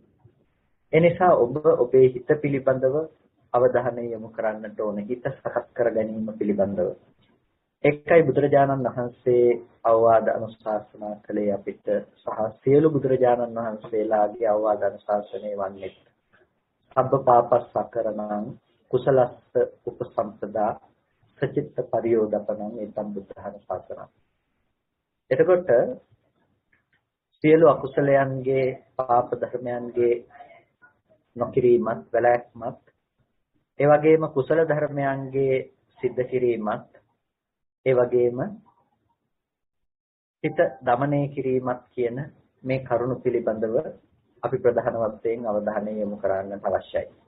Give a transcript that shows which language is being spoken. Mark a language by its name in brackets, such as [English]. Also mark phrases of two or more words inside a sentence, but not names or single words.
[Sinhala] ඒ නිසා ඔබ ඔබේ හිත පිළිබඳව අවධානය යොමු කරන්නට ඕනේ. හිත සකස් කර ගැනීම පිළිබඳව. එකයි බුදුරජාණන් වහන්සේ අවවාද අනුශාසනා කළේ අපිට සහ සියලු බුදුරජාණන් වහන්සේලාගේ අවවාද අනුශාසනය වන්නේ [Pali] සබ්බ පාපස්සකරණං කුසලස්ස උපසම්පදා සචිත්ත පරියෝදපණං ඒතම් බුද්ධානුශාසනං. [Sinhala] එතකොට සියලු අකුසලයන්ගේ පාප ධර්මයන්ගේ නොකිරීමත් වැළැක්මත් ඒ වගේම කුසල ධර්මයන්ගේ සිද්ධ කිරීමත් ඒ වගේම හිත দমনය කිරීමත් කියන මේ කරුණු පිළිබඳව අපි ප්‍රධාන වශයෙන් අවධානය යොමු කරන්නට අවශ්‍යයි.